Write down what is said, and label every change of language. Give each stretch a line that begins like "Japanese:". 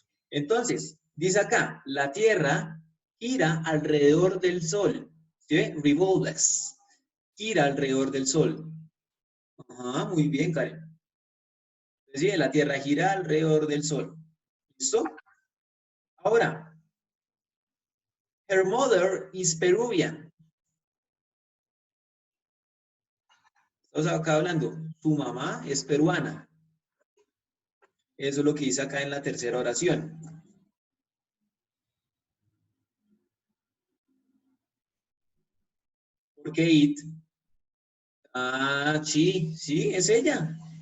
Spanish: Entonces, dice acá, la Tierra gira alrededor del Sol, ¿sí? Revolves, gira alrededor del Sol. Ajá, muy bien, Karen. Entonces, sí, la Tierra gira alrededor del Sol. ¿Listo? Ahora,
English: her mother is Peruvian.
Spanish: Estamos acá hablando, su mamá es peruana. Eso es lo que dice acá en la tercera oración. ¿Por qué it? Ah, sí, es ella.